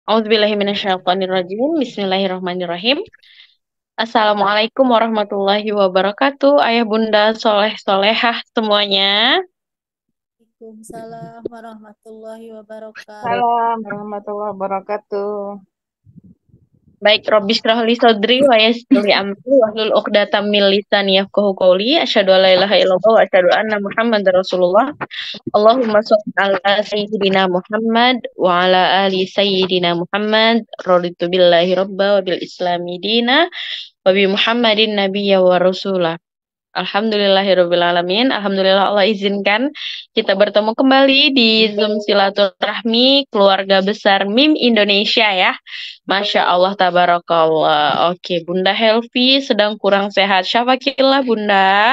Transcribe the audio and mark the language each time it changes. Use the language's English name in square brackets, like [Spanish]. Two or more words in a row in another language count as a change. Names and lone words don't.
[Arabic] أعوذ بالله من الشيطان الرجيم. بسم الله الرحمن الرحيم. السلام عليكم ورحمة الله وبركاته. [Indonesian] Ayah bunda soleh solehah semuanya. [Arabic] وعليكم السلام ورحمة الله وبركاته. سلام ورحمة الله وبركاته. Baik, رب اشرح لي صدري ويسر لي أمري واحلل عقدة من لساني يفقهوا قولي. أشهد أن لا إله إلا الله وأشهد أن محمدا رسول الله. اللهم صل على سيدنا محمد وعلى آل سيدنا محمد. رضيت بالله ربا وبالإسلام دينا وبمحمد نبيا ورسولا. الحمد لله رب العالمين. [Indonesian] Alhamdulillah Allah izinkan kita bertemu kembali di Zoom Silaturahmi Keluarga Besar MIM Indonesia ya. [Arabic] ما شاء الله، تبارك الله. [Indonesian] Oke, Bunda Helvi sedang kurang sehat. Syafaqillah Bunda.